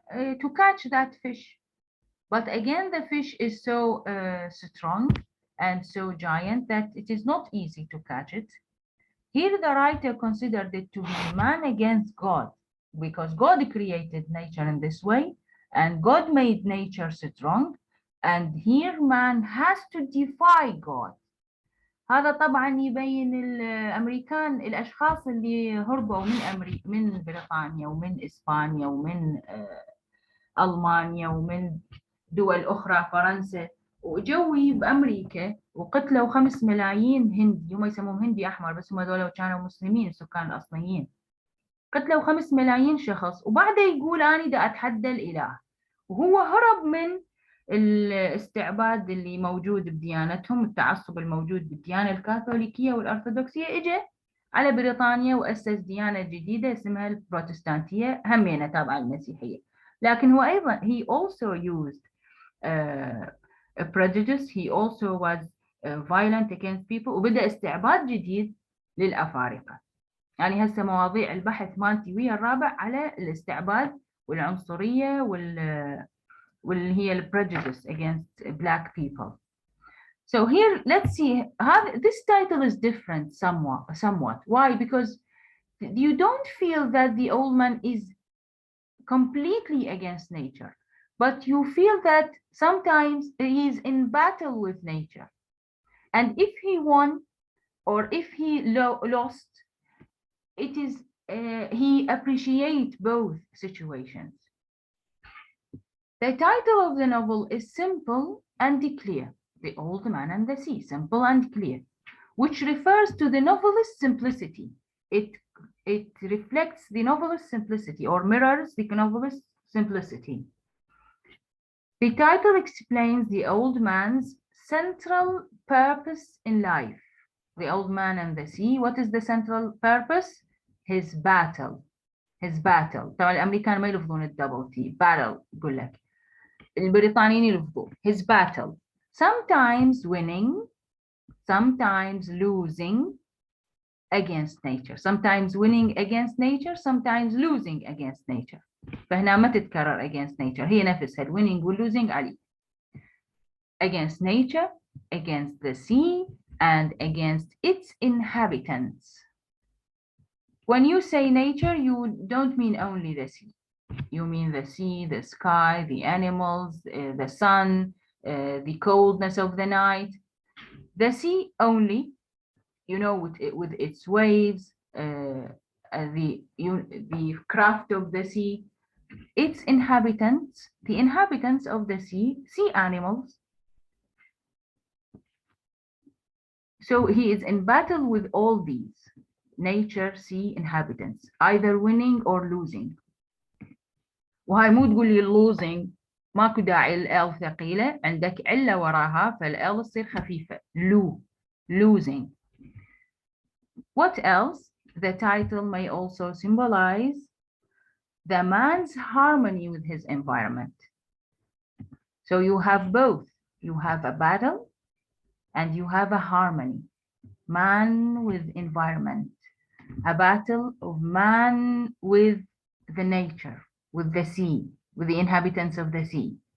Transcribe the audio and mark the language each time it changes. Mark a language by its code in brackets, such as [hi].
[en] to catch that fish. But again, the fish is so strong and so giant that it is not easy to catch it. Here the writer considered it to be man against God, because God created nature in this way, and God made nature strong, and here man has to defy God. [ar] هذا طبعا يبين الأمريكان الأشخاص اللي هربوا من بريطانيا ومن إسبانيا ومن ألمانيا ومن دول أخرى فرنسا وجوي بأمريكا وقتلوا 5 ملايين هندي. هم يسموهم هندي أحمر بس هم دول كانوا مسلمين السكان الأصليين. قتلوا 5 ملايين شخص وبعده يقول أنا دا أتحدى الإله. وهو هرب من الاستعباد اللي موجود بديانتهم، التعصب الموجود بالديانة الكاثوليكية والأرثوذكسية، إجا على بريطانيا وأسس ديانة جديدة اسمها البروتستانتية همينة تابعة المسيحية. لكن هو أيضا he also used a prejudice, he also was violent against people، وبدأ استعباد جديد للأفارقة. يعني هسه مواضيع البحث مالتي ويا الرابع على الاستعباد والعنصرية واللي هي ال prejudice against black people. [en] So here let's see how this title is different somewhat. Why? Because you don't feel that the old man is completely against nature, but you feel that sometimes he is in battle with nature, and if he won or if he lost, it is he appreciates both situations. The title of the novel is simple and clear, The Old Man and the Sea, simple and clear, which refers to the novelist's simplicity. It reflects the novelist's simplicity or mirrors the novelist's simplicity. The title explains the old man's central purpose in life. The Old Man and the Sea, what is the central purpose? His battle. His battle. [ar] طبعا الأمريكان ما يلفظون الدبل تي. Battle يقول لك. البريطانيين يلفظون. His battle. [en] Sometimes winning, sometimes losing against nature. Sometimes winning against nature, sometimes losing against nature. [ar] فهنا ما تتكرر against nature. هي نفسها winning و losing علي. [en] Against nature, against the sea, and against its inhabitants. When you say nature, you don't mean only the sea. You mean the sea, the sky, the animals, the sun, the coldness of the night. The sea only, you know, with its waves, the craft of the sea, its inhabitants, the inhabitants of the sea, sea animals. So he is in battle with all these, nature, sea, inhabitants, either winning or losing. [ar] وهاي مو تقول لي losing ماكو داعي ال ثقيلة، عندك علة وراها فال تصير خفيفة. [en] losing. What else? The title may also symbolize the man's harmony with his environment. So you have both. You have a battle and you have a harmony. Man with environment. A battle of man with the nature, with the sea, with the inhabitants of the sea.